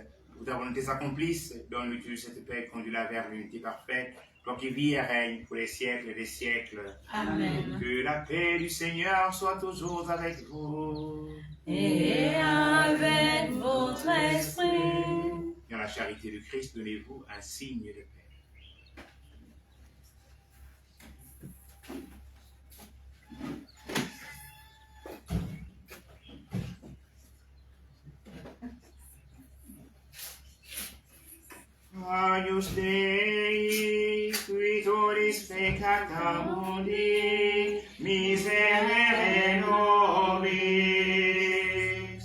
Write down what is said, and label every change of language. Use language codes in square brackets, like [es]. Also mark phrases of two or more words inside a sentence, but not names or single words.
[fr] Pour ta volonté s'accomplisse, donne-lui cette paix, conduis-la vers l'unité parfaite, toi qui vis et règne pour les siècles des siècles. Amen. Que la paix du Seigneur soit toujours avec vous. Et avec votre esprit. Dans la charité du Christ, donnez-vous un signe de paix. [la] Agnus Dei, qui tollis peccata mundi, miserere nobis.